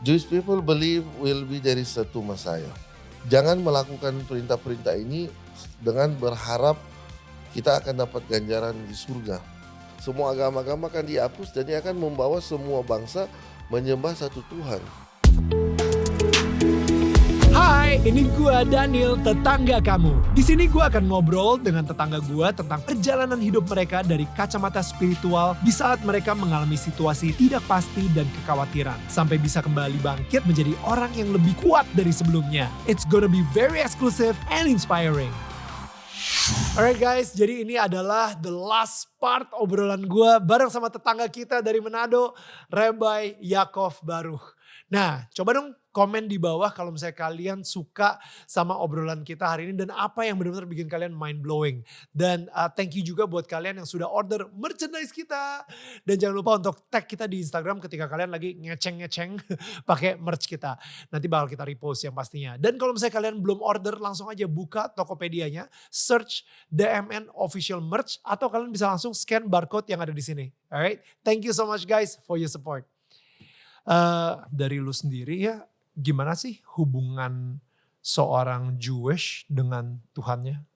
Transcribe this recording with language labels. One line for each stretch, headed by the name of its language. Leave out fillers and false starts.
English: Jewish people believe will be there is
Indonesian: satu
English: Messiah.
Indonesian: Jangan melakukan perintah-perintah ini dengan berharap kita akan dapat ganjaran di surga. Semua agama-agama akan dihapus dan dia akan membawa semua bangsa menyembah satu Tuhan. Hai, ini gua Daniel, tetangga kamu. Di sini gua akan ngobrol dengan tetangga gua tentang perjalanan hidup mereka dari kacamata spiritual di saat mereka mengalami situasi tidak pasti dan kekhawatiran, sampai bisa kembali bangkit menjadi orang yang lebih kuat dari sebelumnya.
English: It's gonna be very exclusive and inspiring. Alright guys,
Indonesian: jadi ini adalah
English: the last part
Indonesian: obrolan gua bareng sama tetangga kita dari Manado, Rabbi Yaakov Baruch. Nah, coba dong komen di bawah kalau misalnya kalian suka sama obrolan kita hari ini dan apa yang benar-benar bikin kalian
English: mind blowing.
Indonesian: Dan
English: thank you
Indonesian: juga buat kalian yang sudah order merchandise kita. Dan jangan lupa untuk tag kita di Instagram ketika kalian lagi ngeceng-ngeceng pakai merch kita. Nanti bakal kita repost yang pastinya. Dan kalau misalnya kalian belum order, langsung aja buka Tokopedia-nya, search DMN Official Merch, atau kalian bisa langsung scan barcode yang ada di sini.
English: Alright, thank you so much guys for your support.
Indonesian: Dari lu sendiri ya, gimana sih hubungan seorang Jewish dengan Tuhannya?